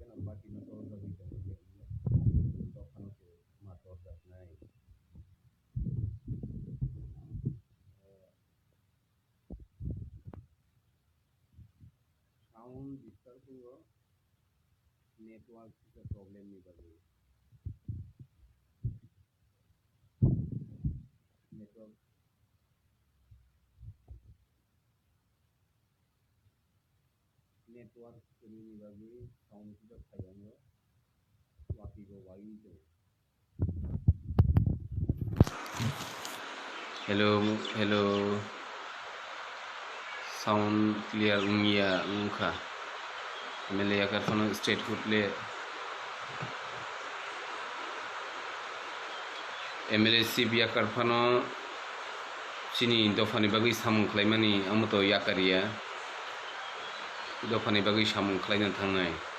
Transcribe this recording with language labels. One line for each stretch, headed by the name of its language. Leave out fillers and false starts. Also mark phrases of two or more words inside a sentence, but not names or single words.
Kok Borok: party no torja gui dofan ke ma torja nai
English: sound disturbing network is a problem
Kok Borok: ni bagi network ni bagi sound kita sayang wati go wai to hello
English: sound clear
Kok Borok: ungia ungka mele yakar phone straight kutle MLC yakar phone sini dofani bagi samung klaimani amuto yakaria dofani bagi samung klaina thangnai